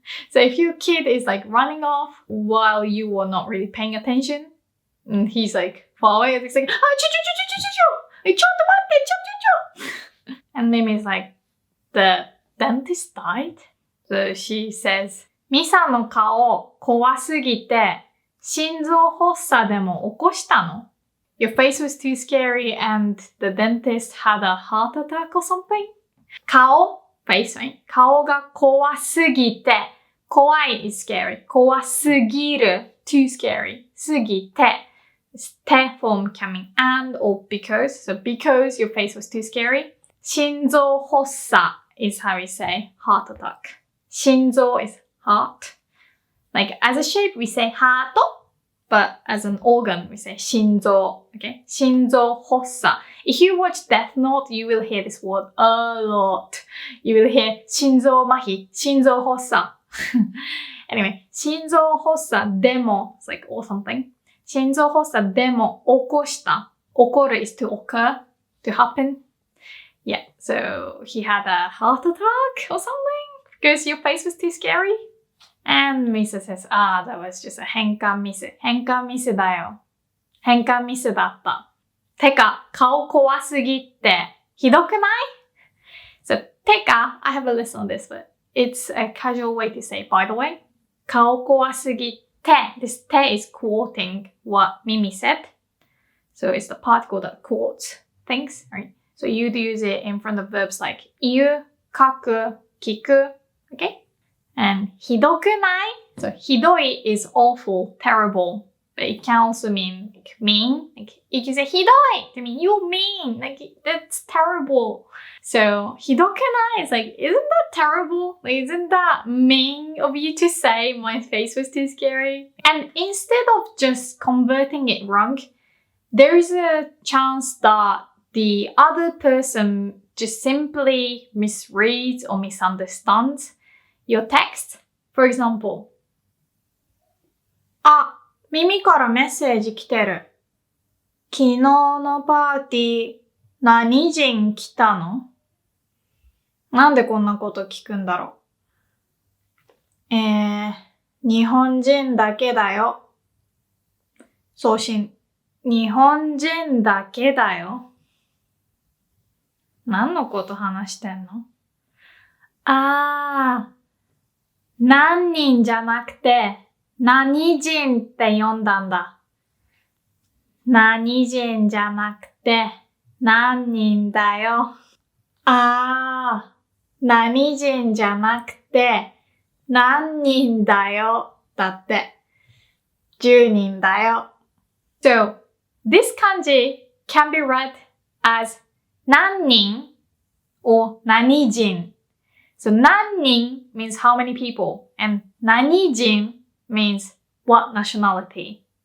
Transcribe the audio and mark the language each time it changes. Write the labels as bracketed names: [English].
[English] So if your kid is like running off while you are not really paying attention, and he's like far away, it's like, cho. And Mimi is like, the dentist died? [Japanese] So she says, ミサの顔怖すぎて心臓発作でも起こしたの? [English] Your face was too scary and the dentist had a heart attack or something? 顔 face, right? [Japanese] 顔が怖すぎて [English] kawaii is scary. 怖すぎる too scary. すぎて te form coming and or because. So because your face was too scary. 心臓発作 is how we say heart attack. 心臓 is heart. Like as a shape we say heart, but as an organ we say 心臓. Okay? 心臓発作. If you watch Death Note, you will hear this word a lot. You will hear 心臓麻痺, 心臓発作. Anyway, [Japanese] 心臓発作でも [English] it's like or something. [Japanese] 心臓発作でも起こした. [English] 起こる is to occur, to happen. Yeah, so he had a heart attack or something because your face was too scary. And Misa says, that was just a 変換ミス. [Japanese] 変換ミスだよ.変換ミスだった. てか、顔怖すぎってひどくない? [English] So, てか, I have a list on this, but it's a casual way to say, by the way. [Japanese] 顔怖すぎて. [English] This te is quoting what Mimi said. So it's the particle that quotes things, right? So you'd use it in front of verbs like 言う、書く、聞く, okay? And ひどくない? So ひどい is awful, terrible. But it can also mean like mean. Like you can say ひどい to mean you're mean. Like that's terrible. So ひどくない is like, isn't that terrible? Like isn't that mean of you to say my face was too scary? And instead of just converting it wrong, there is a chance that the other person just simply misreads or misunderstands your text. [Japanese] For example, 耳からメッセージ来てる. 昨日のパーティー何人来たの? なんでこんなこと聞くんだろう? 日本人だけだよ。送信。日本人だけだよ。何のこと話してんの？何人じゃなくて、何人って読んだんだ。何人じゃなくて、何人だよ。何人じゃなくて、何人だよ。だって。10人だよ。 [English] So, this kanji can be read as 何人 or 何人. So, 何人 means how many people, and 何人 means what nationality.